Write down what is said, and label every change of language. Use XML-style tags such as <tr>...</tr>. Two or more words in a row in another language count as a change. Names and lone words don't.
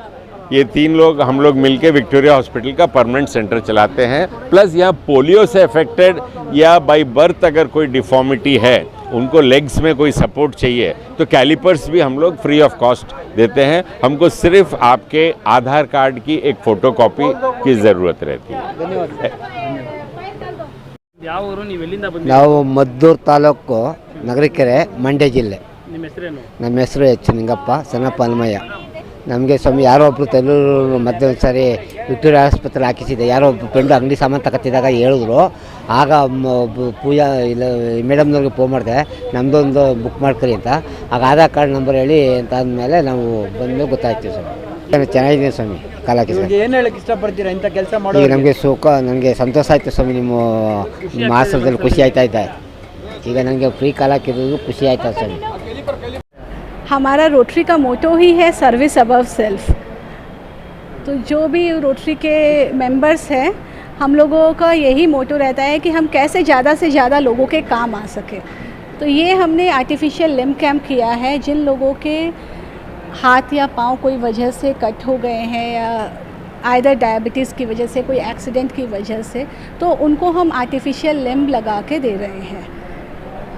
<hi>ये 3 लोग हम लोग मिलके विक्टोरिया हॉस्पिटल का</hi> <en>permanent centre</en> <hi>चलाते हैं। प्लस यहाँ पोलियो से अफेक्टेड या</hi> <en>by birth</en> <hi>अगर कोई डिफॉर्मिटी है, उनको लेग्स में कोई सपोर्ट चाहिए, तो कैलिपर्स भी हम लोग</hi> <en>free of cost</en> <hi>देते हैं। हमको सिर्फ आपके आधार कार्ड की एक फ़ोटोकॉपी की ज़रूरत रहती है।</hi> <kn>ನಾವು ಮದ್ದೂರು ತಾಲೂಕು ನಗರಕೆರೆ, ಮಂಡ್ಯ ಜಿಲ್ಲೆ. ನಮ್ಮ ಹೆಸರು ಎಚ್ ನಿಂಗಪ್ಪ, ಸಣ್ಣಪ್ಪ ಹನುಮಯ್ಯ. ನಮಗೆ ಸ್ವಾಮಿ ಯಾರೋ ಒಬ್ಬರು ತೆಲೂರು ಮತ್ತೆ ಒಂದು ಸಾರಿ ವಿಕ್ಟೋರಿಯಾ ಆಸ್ಪತ್ರೆ ಹಾಕಿಸಿದೆ. ಯಾರೋ ಒಬ್ಬರು ಫ್ರೆಂಡು ಅಂಗಡಿ ಸಾಮಾನು ತಗೊತಿದ್ದಾಗ ಹೇಳಿದ್ರು. ಆಗ ಪೂಜಾ ಇಲ್ಲ ಮೇಡಮ್ನವ್ರಿಗೆ ಫೋನ್ ಮಾಡಿದೆ, ನಮ್ಮದೊಂದು ಬುಕ್ ಮಾಡ್ಕೊರಿ ಅಂತ. ಆಗ ಆಧಾರ್ ಕಾರ್ಡ್ ನಂಬರ್ ಹೇಳಿ ಅಂತ ಅಂದಮೇಲೆ ನಾವು ಬಂದು ಗೊತ್ತಾಯ್ತೀವಿ ಸ್ವಾಮಿ. ಚೆನ್ನಾಗಿದೆ ಸ್ವಾಮಿ ಕಾಲ ಹಾಕಿಸಿ. ಏನು ಹೇಳಕ್ಕೆ ಇಷ್ಟಪಡ್ತೀರಾ ಇಂಥ ಕೆಲಸ ಮಾಡಿ? ಈಗ ನಮಗೆ ನನಗೆ ಸಂತೋಷ ಆಯಿತು ಸ್ವಾಮಿ. ನಿಮ್ಮ ಆಶ್ರಮದಲ್ಲಿ ಖುಷಿ ಆಯ್ತಾ ಇದೆ. ಈಗ ನನಗೆ ಫ್ರೀ ಕಾಲ ಹಾಕಿರೋದು ಖುಷಿ ಆಯ್ತಾ ಸ್ವಾಮಿ.</kn> <hi>हमारा रोटरी का मोटो ही है</hi> <en>service above self.</en> <hi>तो जो भी रोटरी के मेंबर्स हैं, हम लोगों का यही मोटो रहता है कि हम कैसे ज़्यादा से ज़्यादा लोगों के काम आ सके। तो ये हमने</hi> <en>artificial limb camp</en> <hi>किया है। जिन लोगों के हाथ या पाँव कोई वजह से कट हो गए हैं या आइदर डायबिटीज़ की वजह से, कोई एक्सीडेंट की वजह से, तो उनको हम</hi> <en>artificial limb</en> <hi>लगा के दे रहे हैं।</hi>